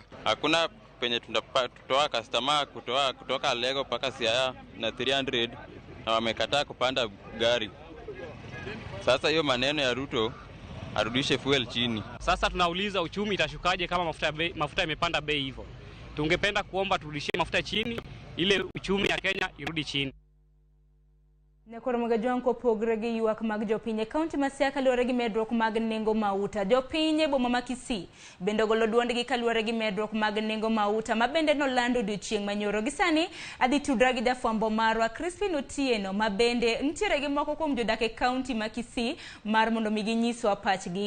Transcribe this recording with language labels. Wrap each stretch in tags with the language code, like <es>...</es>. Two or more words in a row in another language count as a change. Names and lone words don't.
<sw>Hakuna penye tutoa customer kutoka Lego mpaka Siaya na 300 na wamekataa kupanda gari. Sasa hiyo maneno ya Ruto arudishe fuel chini. Sasa tunauliza uchumi itashukaje kama mafuta imepanda bei hivyo? Tungependa kuomba turudishie mafuta chini ile uchumi ya Kenya irudi chini.</sw> <luo>Nekoro magajonko pogre gi ywak mag jopiny kaunti ma Siaya kaluwore gi medruok mag nengo Mauta. Jopiny e boma ma Kisii bende ogolo duondgi kaluwore gi medruok mag nengo Mauta, ma bende nolando odiechieng' manyoro. Gisani adhi tudra gi jafwambo marwa Crispin Otieno, ma bende nitiere gi moko kuom jodak e kaunti ma Kisii mar mondo mi ginyiswa pachgi.</luo>